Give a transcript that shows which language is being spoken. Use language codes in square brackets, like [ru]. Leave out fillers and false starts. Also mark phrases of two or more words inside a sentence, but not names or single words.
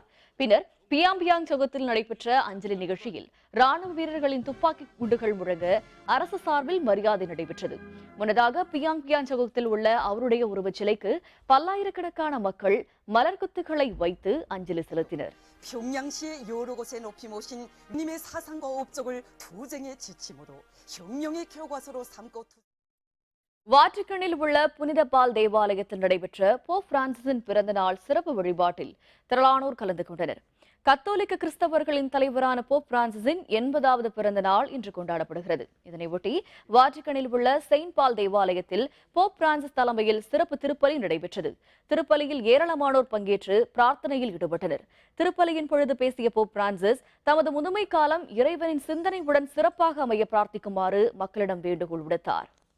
[ta] பின்னர் பியாம்பியாங் சகத்தில் நடைபெற்ற அஞ்சலி நிகழ்ச்சியில் ராணுவ வீரர்களின் துப்பாக்கி குண்டுகள் முழங்க அரசு சார்பில் மரியாதை நடைபெற்றது. முன்னதாக பியாங்கியாங் சகத்தில் உள்ள அவருடைய உருவச்சிலைக்கு பல்லாயிரக்கணக்கான மக்கள் மலர்குத்துக்களை வைத்து அஞ்சலி செலுத்தினர். [ko] 평양시의 여러 곳에 높이 모신 님의 사상과 업적을 투쟁의 지침으로 혁명의 교과서로 삼고 [ta] வாட்டிகனில் உள்ள புனித பால் தேவாலயத்தில் நடைபெற்ற போப் பிரான்சிஸின் பிறந்த நாள் சிறப்பு வழிபாட்டில் திரளானோர் கலந்து கொண்டனர். கத்தோலிக்க கிறிஸ்தவர்களின் தலைவரான போப் பிரான்சிஸின் 80வது பிறந்த நாள் இன்று கொண்டாடப்படுகிறது. இதனையொட்டி வாட்டிகனில் உள்ள செயின்ட் பால் தேவாலயத்தில் போப் பிரான்சிஸ் தலைமையில் சிறப்பு திருப்பலி நடைபெற்றது. திருப்பலியில் ஏராளமானோர் பங்கேற்று பிரார்த்தனையில் ஈடுபட்டனர். திருப்பலியின் பொழுது பேசிய போப் பிரான்சிஸ் தமது முதுமை காலம் இறைவனின் சிந்தனையுடன் சிறப்பாக அமைய பிரார்த்திக்குமாறு மக்களிடம் வேண்டுகோள் விடுத்தார்.